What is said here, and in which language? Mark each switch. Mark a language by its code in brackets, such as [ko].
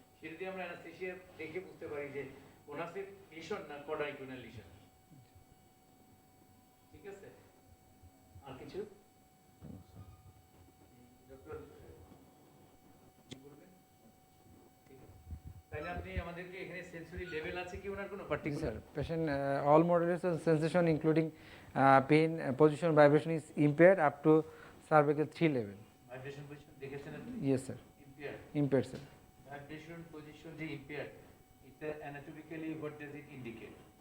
[bn] সেটা দিয়ে আমরা অ্যানাস্থেসিয়া দেখে বুঝতে পারি যে কোনাসিক লিশন না কডাইকুইনাল লিশন। ঠিক আছে, আর কিছু ডক্টর বলবেন? ঠিক আছে, তাহলে আপনি আমাদেরকে এখানে সেন্সরি লেভেল আছে কি ওনার কোনো [en] Sir, [bn] particular? [en] patient all modulus of sensation including pain, position, vibration is impaired up to cervical 3 level. [bn] Vibration position দেখেছেন আপনি? [en] Yes, sir. Impair Impaired, sir. Vibration position যে impair, এটা anatomically what does it indicate?